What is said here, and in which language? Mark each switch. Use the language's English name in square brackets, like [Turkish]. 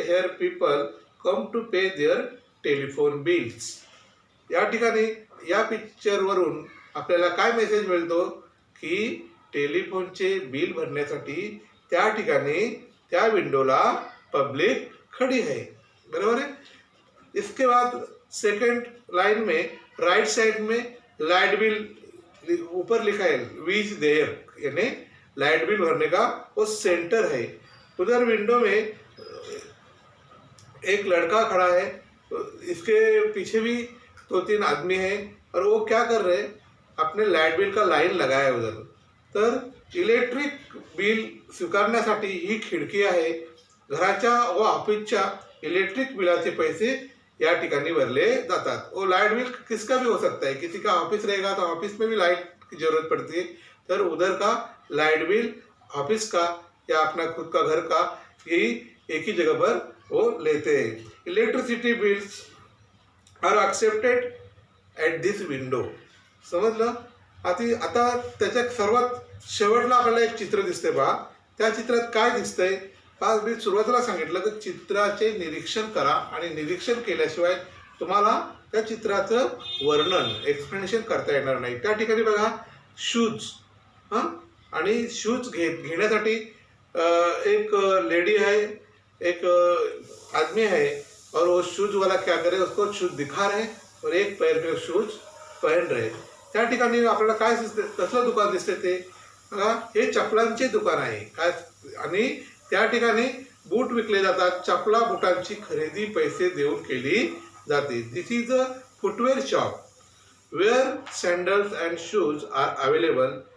[English] Here people come to pay their telephone bills. [Marathi] या ठिकाणी या पिक्चरवरून आपल्याला काय मेसेज मिळतो की टेलिफोनचे बिल भरण्यासाठी त्या ठिकाणी त्या विंडोला [Hindi] पब्लिक खड़ी है. बराबर है. इसके बाद सेकंड लाइन में राइट साइड में लाइट बिल ऊपर लिखा है वीज देयर, यानी लाइट बिल भरने का वो सेंटर है. उधर विंडो में एक लड़का खड़ा है, इसके पीछे भी 2-3 आदमी है और वो क्या कर रहे हैं, अपने लाइट बिल का लाइन लगाया है उधर. [Marathi] तर इलेक्ट्रिक बिल स्वीकारण्यासाठी ही खिडकी आहे. घराच्या व ऑफिसच्या इलेक्ट्रिक बिलाचे पैसे या ठिकाणी भरले जातात. [Hindi] वो लाइट बिल किसका भी हो सकता है, किसी का ऑफिस रहेगा तो ऑफिस में भी लाइट की जरूरत पड़ती है, तर उधर का लाइट बिल ऑफिस का या अपना खुद का घर का यही एक ही जगह पर वो लेते हैं. [English] Electricity bills are accepted at this window. [Marathi] समजलं. आता त्याच्या सर्वात शेवटला आपल्याला एक चित्र दिसते पहा. त्या चित्रात काय दिसतंय पहा. मी सुरुवातीला सांगितलं की चित्राचे निरीक्षण करा आणि निरीक्षण केल्याशिवाय तुम्हाला त्या चित्राचं वर्णन एक्सप्लेनेशन करता येणार नाही. त्या ठिकाणी बघा शूज, आणि शूज घेण्यासाठी [Hindi] एक लेडी है, एक आदमी है और वो शूज वाला क्या करे, उसको शूज दिखा रहे और एक पैर में शूज पहन रहे. [Marathi] त्या ठिकाणी आपल्याला काय दिसते, कसलं दुकान दिसते ते बघा. हे चपलांचे दुकान आहे काय, आणि त्या ठिकाणी बूट विकले जातात. चपला बुटांची खरेदी पैसे देऊन केली जाते. [English] This is a footwear shop where sandals and shoes are available.